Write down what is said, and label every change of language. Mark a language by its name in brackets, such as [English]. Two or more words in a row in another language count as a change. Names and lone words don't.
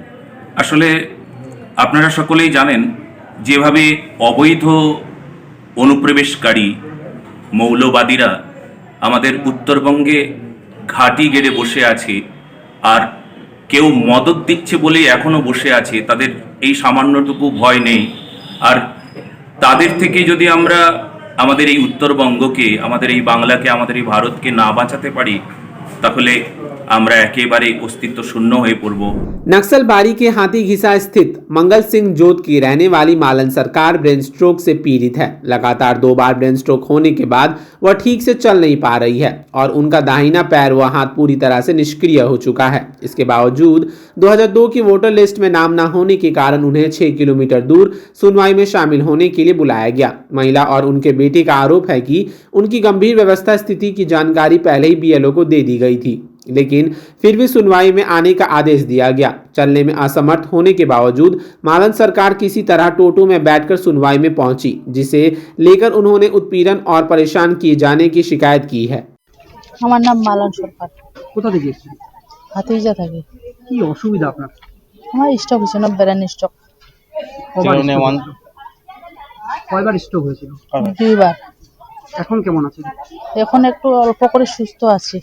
[Bangla] আসলে আপনারা সকলেই জানেন যেভাবে অবৈধ অনুপ্রবেশকারী মৌলবাদীরা আমাদের উত্তরবঙ্গে ঘাঁটি গেড়ে বসে আছি আর কেউ মদত দিচ্ছে বলেই এখনো বসে আছে, তাদের এই সামান্যটুকু ভয় নেই। আর তাদের থেকে যদি আমরা আমাদের এই উত্তরবঙ্গকে, আমাদের এই বাংলাকে, আমাদের এই ভারতকে না বাঁচাতে পারি, তাহলে আমরা একেবারে অস্তিত্ব শূন্য হয়ে পড়ব। [Hindi] नक्सलबाड़ी के हाथी घिसा स्थित मंगल सिंह जोत की रहने वाली मालन सरकार [English] brain stroke [Hindi] से पीड़ित है। लगातार 2 बार [English] brain stroke [Hindi] होने के बाद वह ठीक से चल नहीं पा रही है और उनका दाहिना पैर व हाथ पूरी तरह से निष्क्रिय हो चुका है। इसके बावजूद 2002 की [English] voter list [Hindi] में नाम न होने के कारण उन्हें 6 किलोमीटर दूर सुनवाई में शामिल होने के लिए बुलाया गया। महिला और उनके बेटे का आरोप है कि उनकी गंभीर व्यवस्था स्थिति की जानकारी पहले ही BLO को दे दी गई थी, लेकिन फिर भी सुनवाई में आने का आदेश दिया गया। चलने में असमर्थ होने के बावजूद मालन सरकार किसी तरह टोटो में बैठकर सुनवाई में पहुंची, जिसे लेकर उन्होंने उत्पीड़न और परेशान किए जाने की शिकायत की है। [Bangla] আমার নাম মালন সরকার। কোথা থেকে এসেছেন? হাতিজা থাকে। কি অসুবিধা আপনার? আমার স্টক হয়েছিল, [English] brain stroke. [Bangla] কয়বার স্ট্রোক হয়েছিল? 2 বার। এখন কেমন আছেন? এখন একটু অল্প করে সুস্থ আছি।